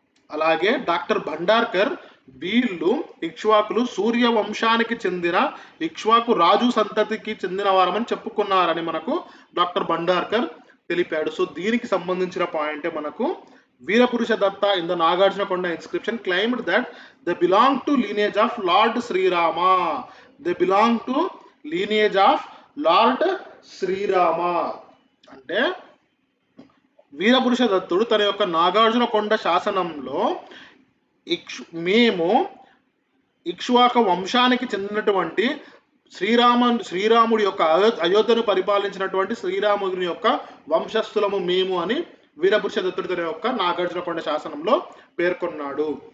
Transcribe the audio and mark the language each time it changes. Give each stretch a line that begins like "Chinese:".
Telugu: అలాగే డాక్టర్ భండార్కర్ వీళ్ళు ఇక్ష్వాకులు సూర్యవంశానికి చెందిన ఇక్ష్వాకు రాజు సంతతికి చెందిన వారమని చెప్పుకున్నారని మనకు డాక్టర్ భండార్కర్ తెలిపాడు. సో దీనికి సంబంధించిన పాయింటే మనకు
English: Veerapurusha Datta in the Nagarjunakonda inscription claimed that they belong to lineage of Lord Sri Rama. They belong to lineage of Lord Sri Rama.
Telugu: అంటే వీరపురుష దత్తుడు తన యొక్క నాగార్జునకొండ శాసనంలో మేము ఇక్ష్వాక వంశానికి చెందినటువంటి శ్రీరాముడి యొక్క అయోధ్యను పరిపాలించినటువంటి శ్రీరాముని యొక్క వంశస్థులము మేము అని వీరపురుష దత్తుడి తన యొక్క నాగార్జునకొండ శాసనంలో పేర్కొన్నాడు.